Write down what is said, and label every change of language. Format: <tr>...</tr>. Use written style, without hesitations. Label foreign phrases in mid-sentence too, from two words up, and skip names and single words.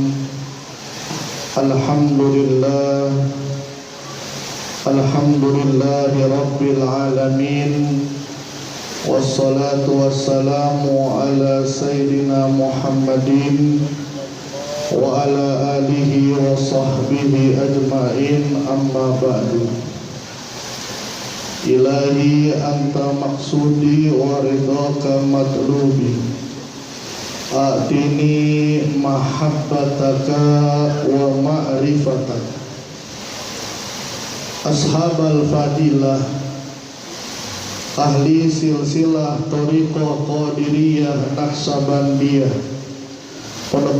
<ar>الحمد لله رب العالمين. والصلاة والسلام على سيدنا محمد وعلى آله وصحبه أجمعين أما بعد. إلهي أنت مقصودي ورضاك مطلوبي أعطني محبتك ومعرفتك. أصحاب الفضيلة أهل سلسلة الطريقة القادرية النقشبندية, Pondok</ar>